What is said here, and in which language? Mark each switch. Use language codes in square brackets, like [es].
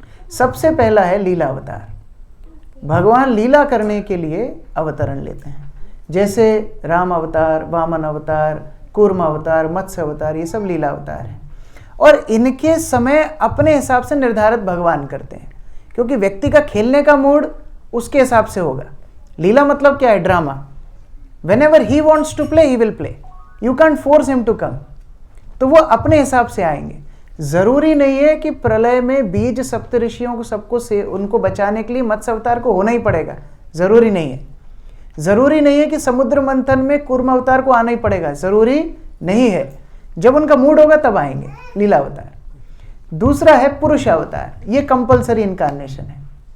[hi] सबसे पहला है लीला अवतार। भगवान लीला करने के लिए अवतरण लेते हैं, जैसे राम अवतार, वामन अवतार, कूर्म अवतार, मत्स्य अवतार, ये सब लीला अवतार हैं। और इनके समय अपने हिसाब से निर्धारित भगवान करते हैं, क्योंकि व्यक्ति का खेलने का मूड उसके हिसाब से होगा। लीला मतलब क्या है? Drama. [en] Whenever he wants to play, he will play. You can't force him to come. [hi] तो वो अपने हिसाब से आएंगे। जरूरी नहीं है कि प्रलय में बीज सप्तऋषियों को सबको से उनको बचाने के लिए मत्स्य अवतार को होना ही पड़ेगा, जरूरी नहीं है। जरूरी नहीं है कि समुद्र मंथन में कूर्म अवतार को आना ही पड़ेगा, जरूरी नहीं है। जब उनका मूड होगा तब आएंगे लीला अवतार। दूसरा है पुरुष अवतार, ये कंपलसरी इनकारनेशन है।